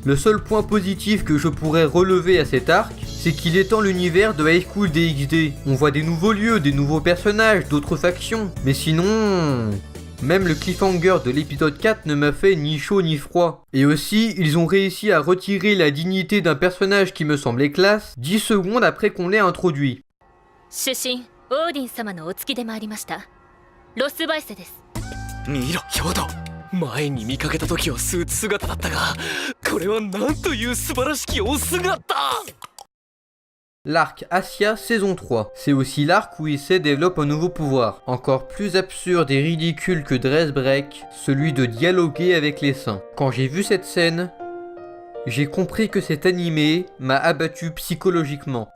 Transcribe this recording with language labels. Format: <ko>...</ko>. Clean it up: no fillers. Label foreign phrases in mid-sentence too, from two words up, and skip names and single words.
<fr>Le seul point positif que je pourrais relever à cet arc, c'est qu'il étend l'univers de High School DxD. On voit des nouveaux lieux, des nouveaux personnages, d'autres factions. Mais sinon... même le cliffhanger de l'épisode 4 ne m'a fait ni chaud ni froid. Et aussi, ils ont réussi à retirer la dignité d'un personnage qui me semblait classe 10 secondes après qu'on l'ait introduit.</fr> <ja>主神オーディン様のお付きで参りましたロスバイセです。見ろ兵頭、前に見かけた時はスーツ姿だったが、これはなんという素晴らしきお姿。</ja> <fr>L'arc Assia saison 3, c'est aussi l'arc où Issei développe un nouveau pouvoir, encore plus absurde et ridicule que Dress Break, celui de dialoguer avec les saints. Quand j'ai vu cette scène, j'ai compris que cet animé m'a abattu psychologiquement.</fr>